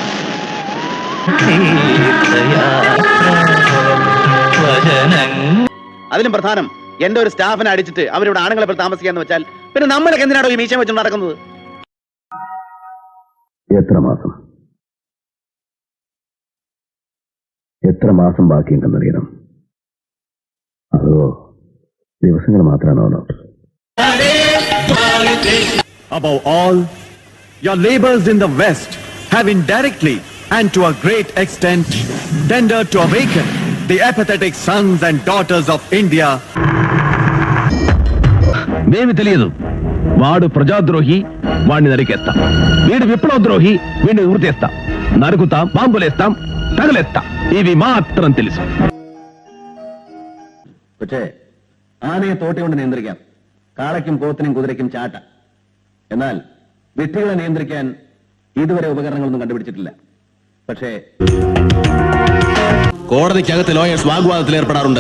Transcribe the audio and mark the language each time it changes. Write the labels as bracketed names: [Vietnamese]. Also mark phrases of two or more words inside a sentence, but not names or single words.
[Malayalam] അതിലും പ്രധാനം എന്റെ ഒരു സ്റ്റാഫിനെ അടിച്ചിട്ട് അവരിവിടെ ആണുങ്ങളെ പോലെ താമസിക്കാന്ന് വെച്ചാൽ പിന്നെ നമ്മളൊക്കെ എന്തിനാണോ ഈ മീശ വെച്ച് നടക്കുന്നത്? എത്ര മാസം ബാക്കിയുണ്ടെന്നറിയണം. അതോ ദിവസങ്ങൾ മാത്രമാണോ ഡോക്ടർ? [English] Above all, your labors in the West have indirectly and to a great extent tendered to awaken the apathetic sons and daughters of India. [Telugu] మేమి తెలియదు. వాడు ప్రజాద్రోహి, వాడిని నరికేస్తాం. వీడు విప్లవద్రోహి, వీడిని ఉరితేస్తాం, నరుకుతాం, బాంబులేస్తాం, తగలేస్తాం. ఇవి మాత్రం తెలుసు. [Malayalam] പക്ഷേ ആനയെ തോട്ടി കൊണ്ട് നിയന്ത്രിക്കാം, കാളയ്ക്കും പോത്തിനും കുതിരയ്ക്കും ചാട്ട. എന്നാൽ വിഡ്ഢികളെ നിയന്ത്രിക്കാൻ ഇതുവരെ ഉപകരണങ്ങളൊന്നും കണ്ടുപിടിച്ചിട്ടില്ല. പക്ഷേ കോടതിക്കകത്ത് ലോയേഴ്സ് വാഗ്വാദത്തിൽ ഏർപ്പെടാറുണ്ട്.